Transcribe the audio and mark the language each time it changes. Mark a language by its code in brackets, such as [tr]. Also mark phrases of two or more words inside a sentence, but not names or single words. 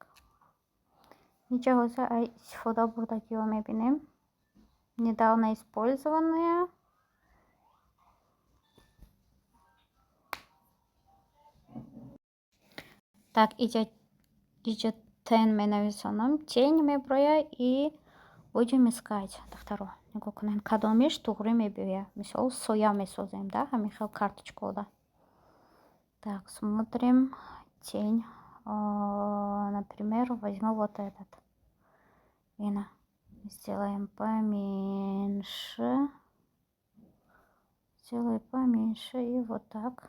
[tg] Иҷа ҳозир истифода бурдагиҳо мебинем. [ru] Недавно использованные. [tg] Так, иҷа тен менависонам. [ru] Тень меброя и будем искать. [tg] Духтаро, нигоҳ кунед. Кадомиш туғри мебиёяд. Мисол соя месозем, да? Ҳамин хел карточкода. [ru] Так, смотрим. Тень. Например, возьму вот этот. Вина. Сделаем поменьше. Сделай поменьше. И вот так.